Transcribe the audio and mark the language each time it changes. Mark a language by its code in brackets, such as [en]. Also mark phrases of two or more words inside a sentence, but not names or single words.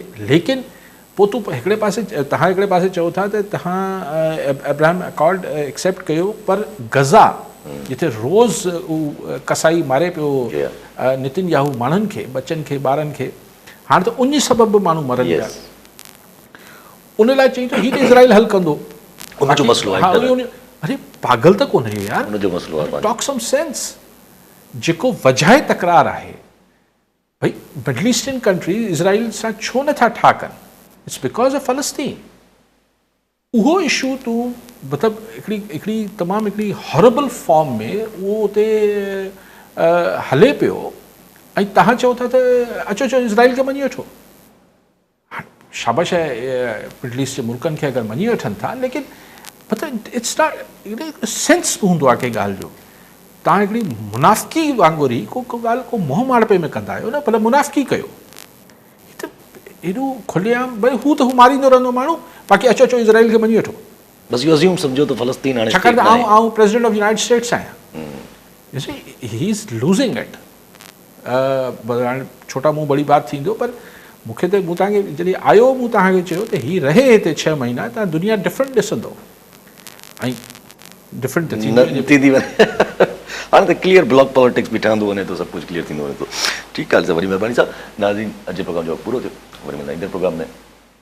[sd] लेकिन पोइ तूं हिकिड़े पासे तव्हां हिकिड़े पासे चओ था त तव्हां अब्राहम अकॉर्ड एक्सेप्ट कयो, पर गज़ा जिथे रोज़ कसाई मारे पियो नितिन याहू माण्हुनि खे, बचनि खे, ॿारनि खे, हाणे त उन सबबु माण्हू मरनि पिया। उन लाइ चई त हीउ त इज़राइल हल कंदो, उनजो मसइलो आहे। अरे पागल त कोन्हे यार, उनजो मसइलो आहे। [en] Talk some sense. [sd] जेको वजह तकरार आहे भई [en] Middle Eastern countries [sd] इज़राइल सां छो नथा ठा कनि? [en] It's because of फ़लस्तीन। [sd] उहो इशू तूं मतिलबु हिकिड़ी तमामु हिकिड़ी [en] horrible form [sd] में उहो उते हले पियो, ऐं तव्हां चओ था त अचो इज़राइल खे मञी वठो। शाबाश आहे मिडल ईस्ट जे मुल्कनि खे अगरि मञी वठनि था, लेकिन मतिलबु [en] it's not sense [sd] हूंदो आहे कंहिं ॻाल्हि जो। तव्हां हिकिड़ी मुनाफ़िकी वांगुरु ई को ॻाल्हि को मोह माड़पे में कंदा आहियो न, भले मुनाफ़िकी कयो। त एॾो खुलियाम भई हू त हू मारींदो रहंदो माण्हू, बाक़ी अचो इज़राइल खे मञी वठो। बस इहो अज़्यूम सम्झो त फ़लस्तीन हाणे छाकाणि त आउं [en] President of United States [sd] आहियां। [en] He is losing it. [sd] हाणे छोटा मुंहुं बड़ी बात थींदो, पर मूंखे त मूं तव्हांखे जॾहिं आयो मूं तव्हांखे चयो त हीउ रहे हिते 6 महीना, तव्हां दुनिया डिफरेंट ॾिसंदो। ऐं डिफरेंट थींदी वञे हाणे त [en] clear bloc politics [sd] बि ठहंदो वञे थो, सभु कुझु क्लियर थींदो वञे थो। ठीकु आहे, वरी महिरबानी साहब। नाज़रीन, अॼु जो प्रोग्राम जो पूरो थियो, वरी मिलंदा ईंदड़ प्रोग्राम में।